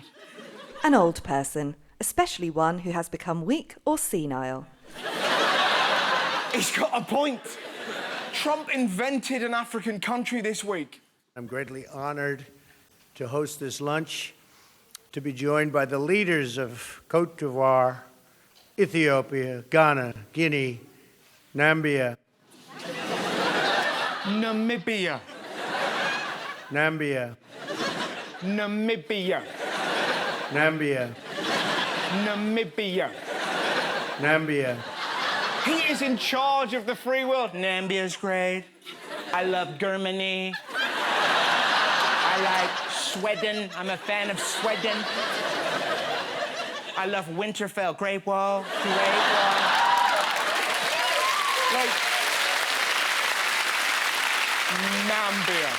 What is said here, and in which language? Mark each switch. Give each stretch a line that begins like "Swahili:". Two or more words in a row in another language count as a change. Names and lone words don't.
English: An old person, especially one who has become weak or senile. He's got a point. Trump invented an African country this week. I'm greatly honored to host this lunch, to be joined by the leaders of Côte d'Ivoire, Ethiopia, Ghana, Guinea, Namibia. Namibia. Namibia. Namibia. Namibia. Namibia. Namibia. He is in charge of the free world. Namibia's great. I love Germany. I like Sweden. I'm a fan of Sweden. I love Winterfell. Great Wall. Great Wall. Like, Namibia.